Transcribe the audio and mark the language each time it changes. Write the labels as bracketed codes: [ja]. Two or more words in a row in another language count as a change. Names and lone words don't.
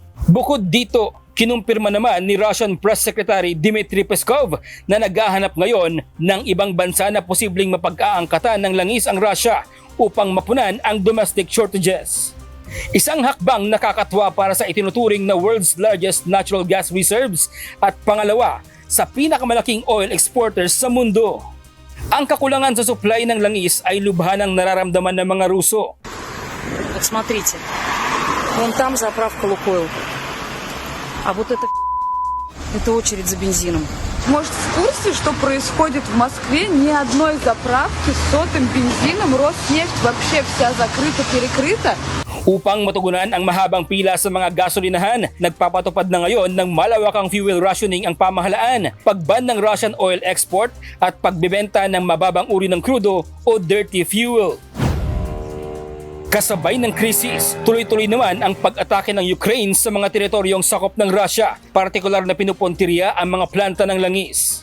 [tl] Bukod dito, kinumpirma naman ni [en] Russian Press Secretary [tl] Dmitry Peskov na naghahanap ngayon ng ibang bansa na posibleng mapag-aangkatan ng langis ang Russia upang mapunan ang [en] domestic shortages. [tl] Isang hakbang nakakatuwa para sa itinuturing na [en] world's largest natural gas reserves [tl] at pangalawa sa pinakamalaking [en] oil exporters [tl] sa mundo. Ang kakulangan sa supply ng langis ay lubhanang nararamdaman ng mga Ruso. [ru] Вот смотрите, вон там заправка Лукойл, а вот это очередь за бензином. Может, в курсе, что происходит в Москве? Ни одной заправки с сотым бензином, Роснефть вообще вся закрыта, перекрыта. [tl] Upang matugunan ang mahabang pila sa mga gasolinahan, nagpapatupad na ngayon ng malawakang [en] fuel rationing [tl] ang pamahalaan, pagban ng [en] Russian oil export [tl] at pagbebenta ng mababang uri ng krudo o [en] dirty fuel. [tl] Kasabay ng krisis, tuloy-tuloy naman ang pag-atake ng Ukraine sa mga teritoryong sakop ng Russia, partikular na pinupuntirya ang mga planta ng langis.